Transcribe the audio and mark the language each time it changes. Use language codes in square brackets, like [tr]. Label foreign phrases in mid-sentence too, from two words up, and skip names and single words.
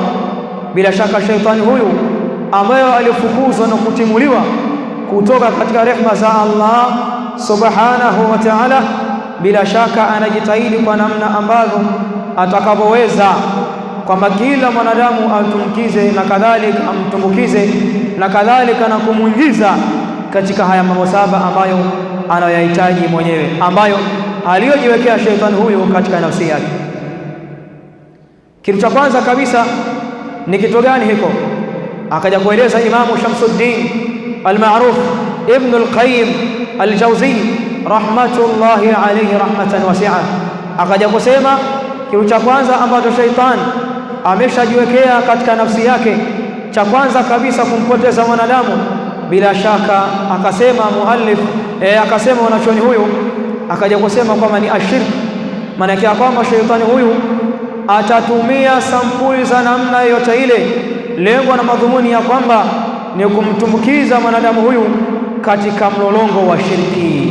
[sw] Bila shaka shaitani huyu ambayo alifukuzwa na kutimuliwa kutoka katika rehema za Allah [ar] سبحانه وتعالى, [sw] bila shaka anajitahidi kwa namna ambavyo atakapoweza kwamba kila mwanadamu amtumkize na kadhalika amtumbukize na kadhalika na kumuingiza katika haya mambo saba ambayo anayohitaji mwenyewe, ambayo aliyojiwekea shaitani huyu katika nafsi yake. Kitu cha kwanza kabisa ni kitu gani hiko? Akaja kueleza Imamu Shamsuddin al-Ma'ruf Ibn al-Qayyim al-Jawzi [ar] رحمة الله عليه رحمة واسعة, [sw] akaja kusema kitu cha kwanza ambacho shaitani ameshajiwekea katika nafsi yake, cha kwanza kabisa kumpoteza mwanadamu. Bila shaka akasema muallif akasema mwanachuoni huyu akaja kusema kwamba ni ashirk. Maana yake kwamba shaitani huyu atatumia sampuli za namna yote ile, lengo na madhumuni ya kwamba ni kumtumbukiza mwanadamu huyu katika mlolongo wa shirki.